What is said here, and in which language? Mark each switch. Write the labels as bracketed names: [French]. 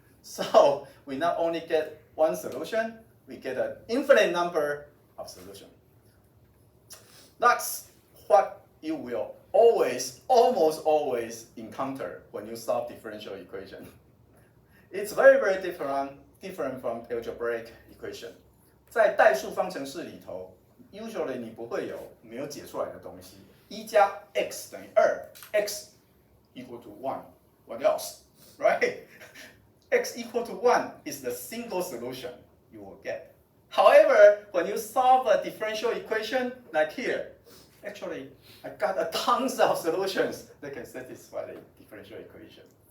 [English] So we not only get one solution, we get an infinite number of solutions. That's what you will always, almost always encounter when you solve differential equation. It's very, very different from algebraic equation. [Chinese] 在代数方程式里头 ， [English] usually [Chinese] 你不会有没有解出来的东西。 1加 x 等于2 [English] ，x equal to 1. What else? Right? X equal to 1 is the single solution you will get. However, when you solve a differential equation like here, actually, I got tons of solutions that can satisfy the differential equation.